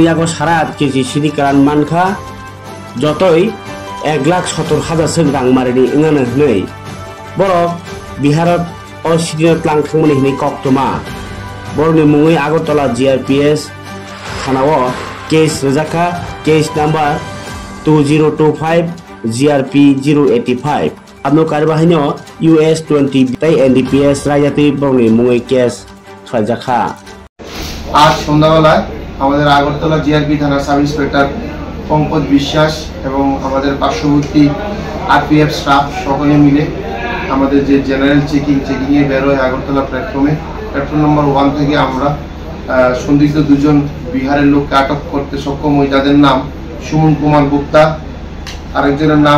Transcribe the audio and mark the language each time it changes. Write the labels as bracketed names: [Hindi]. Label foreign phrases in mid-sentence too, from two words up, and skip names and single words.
[Kok Borok] आगो 8.5 केजि सिनि कारान मानखा जतई 1,70,000 सों रां मारिनि इंगानो हनै बरफ बिहारत असिदिनो क्लां थांमोनि हनै कक्तमा बरनि मुङै आगरतला GRPS थानाव केस रजाखा [English] case number [Kok Borok] 2025 GRP 085 आपनो कारबाहिनो US 20 ताई NDPS रायजाति बरनि मुङै केस रजाखा [Bangla] आज সন্ধ্যাবেলায় আমাদের আগরতলা জিআরপি থানা [English] sub inspector [Bangla] পঙ্কজ বিশ্বাস এবং আমাদের পার্শ্ববর্তী আরপিএফ স্টাফ সকলে মিলে আমাদের যে [English] general checking [Bangla] এ বেরোয় আগরতলা প্ল্যাটফর্ম নম্বর 1 থেকে আমরা সন্দিগ্ধ দুজন বিহারের লোককে আটক করতে সক্ষম হই যাদের নাম সুমন কুমার গুপ্তা আরেকজনের নাম